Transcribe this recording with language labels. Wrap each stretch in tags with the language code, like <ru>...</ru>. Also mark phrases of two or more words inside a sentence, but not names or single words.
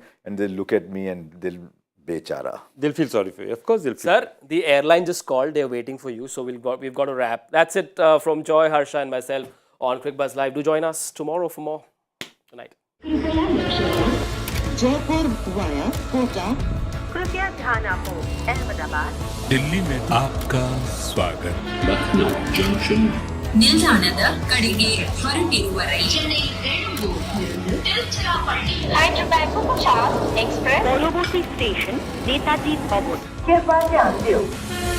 <en>And they'll look at me and they'll bechara. They'll feel sorry for you. Of course they'll feel Sir, the airline just called. They're waiting for you. So we've got to wrap. That's it from Joy, Harsha and myself on Cricbuzz Live. Do join us tomorrow for more. Good night. Jaipur via Kota.</en> <hi>कृपया ध्यान आपको अहमदाबाद दिल्ली में आपका स्वागत</hi> <en>Lucknow Junction,</en> <kn>ನಿಲ್ದಾಣದ ಕಡೆಗೆ ಹೊರಟಿರುವವರೇ ಚೆನ್ನೈ</kn> <en>Hyderabad Superfast Express, Kolkata Station, Netaji Bhavan. Cricbuzz</en>